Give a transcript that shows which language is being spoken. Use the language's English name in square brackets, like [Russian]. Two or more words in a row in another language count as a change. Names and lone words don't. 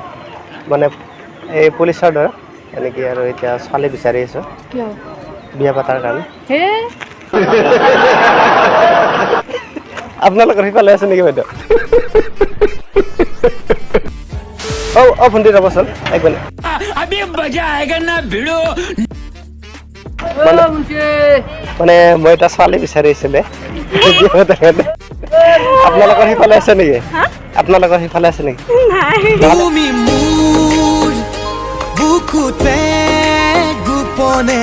[Assamese] মানে এই পুলিচৰ দৰে এনেকৈ আৰু এতিয়া ছোৱালী বিচাৰি আছোঁ কিয় বিয়া পাতাৰ কাৰণে হে আপোনালোকৰ সিফালে আছে নেকি বাইদেউ ভণ্টি ৰ'বচোন এক মিনিট [Hindi] अभी मजा आएगा ना भिड़ो [Assamese] মানে মই এটা ছোৱালী বিচাৰি আছিলে আপোনালোকৰ সিফালে আছে নেকি আপোনালোকৰ সিফালে আছে নেকি তুমি মোৰ বুকুতে গোপনে